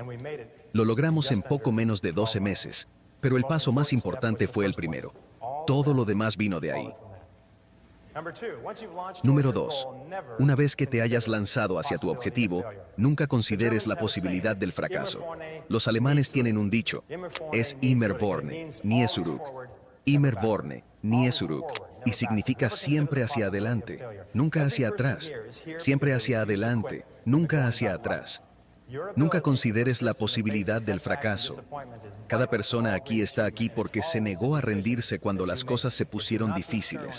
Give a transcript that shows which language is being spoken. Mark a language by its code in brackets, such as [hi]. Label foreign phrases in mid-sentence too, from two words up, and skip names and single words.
[es] Lo logramos en poco menos de 12 meses, pero el paso más importante fue el primero. Todo lo demás vino de ahí. Número 2. Una vez que te hayas lanzado hacia tu objetivo, nunca consideres la posibilidad del fracaso. Los alemanes tienen un dicho, [de] es immer vorne, nie zurück. Immer vorne, nie zurück, [es] y significa siempre hacia adelante, nunca hacia atrás. Siempre hacia adelante, nunca hacia atrás. Nunca consideres la posibilidad del fracaso. Cada persona aquí está aquí porque se negó a rendirse cuando las cosas se pusieron difíciles.